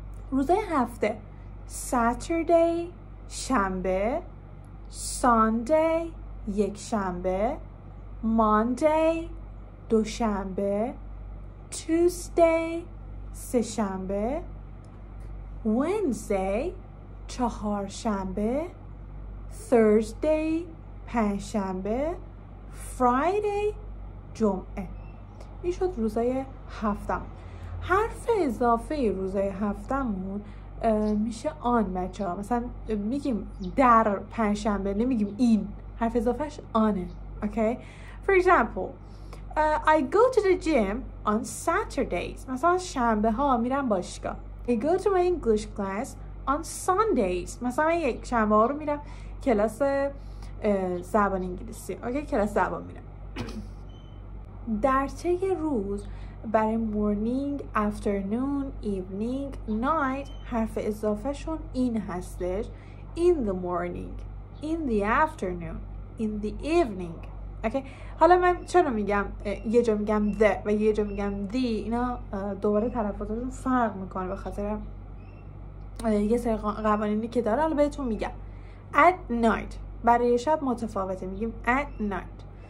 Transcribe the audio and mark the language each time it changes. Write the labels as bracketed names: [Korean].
[Persian] روزهای هفته Saturday شنبه، Sunday یک شنبه، Monday دوشنبه، Tuesday سه شنبه، Wednesday چهارشنبه، Thursday پنجشنبه، Friday جمعه. این شد روزای هفتم. حرف اضافه روزای هفتمون میشه آن بچه ها. مثلا میگیم در پنجشنبه، نمیگیم این. حرف اضافهش آنه. Okay? [English] For example, I go to the gym on Saturdays. [Persian] مثلا شنبه ها میرم باشگاه. [English] I go to my English class on Sundays. [Persian] مثلا یک شنبه ها رو میرم کلاس زبان انگلیسی. اوکی، کلاس زبان میرم. در طی روز برای [English] morning, afternoon, evening, night [Persian] حرف اضافه شون این هستش. [English] In the morning, in the afternoon, in the evening. [Persian] اوکی، حالا من چرا میگم یه جا میگم the و یه جا میگم the، اینا دوباره تلفظاتشون فرق میکنه به خاطر یه سری قوانینی که داره. حالا بهتون میگم [English] at night [Persian] برای شب متفاوته، میگیم at night.